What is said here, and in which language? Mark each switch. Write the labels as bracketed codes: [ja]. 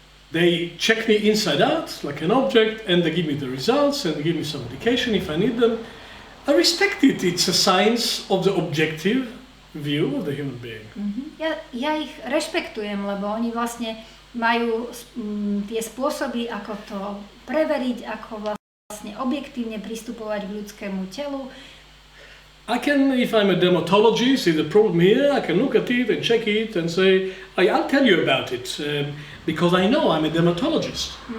[en] They check me inside out like an object and they give me the results and they give me some medication if I need them. I respect it. It's a science of the objective view of the human being. [sk] Ja ich rešpektujem, lebo oni vlastne majú tie spôsoby, ako to preveriť, ako vlastne objektívne pristupovať k ľudskému telu. [en] I can, if I'm a dermatologist, see the problem here, I can look at it and check it and say, I'll tell you about it, because I know I'm a dermatologist.